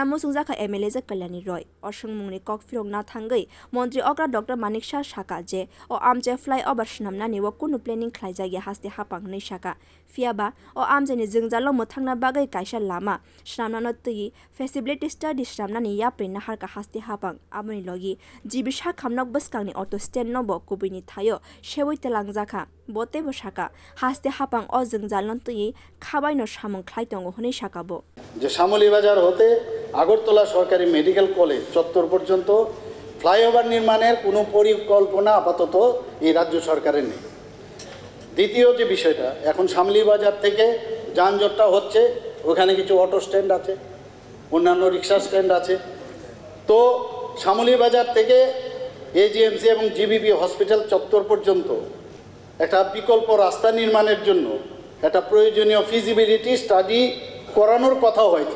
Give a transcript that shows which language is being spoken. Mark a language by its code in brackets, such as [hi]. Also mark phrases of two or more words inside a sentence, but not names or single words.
[trp] musungjaka MLA je kalyani roy osungmungni kokfirok na thangai montri okra Dr.Manik Saha je o amje flyover swnamnani wo kunu planning khlaijagi haste haphang nei saka fiaba o amjeni jala mothangna bagai kaisa lama swnamnano tui [en] feasibility study [trp] swnamnani yapri naharkha haste haphang aboni logi jibi sakham nok bwskangni [en] auto stand [trp] no bo kubini thayo seboi telangjaka bote bo saka haste haphang o jingjalon tui khabai no samung khlai tongo honi sakabo [bn] যে শ্যামলী বাজার হতে আগরতলা সরকারি মেডিকেল কলেজ চত্বর পর্যন্ত ফ্লাইওভার নির্মাণের কোনো পরিকল্পনা আপাতত এই রাজ্য সরকারের নেই। দ্বিতীয় যে বিষয়টা এখন শ্যামলী বাজার থেকে যানজটটা হচ্ছে ওখানে কিছু [en] auto stand [bn] আছে অন্যান্য [en] rickshaw stand [bn] আছে তো শ্যামলী বাজার থেকে এজিএমসি এবং জিবিপি হসপিটাল চত্বর পর্যন্ত একটা বিকল্প রাস্তা নির্মাণের জন্য একটা প্রয়োজনীয় [en] feasibility study [bn] করানোর কথাও হয়েছে।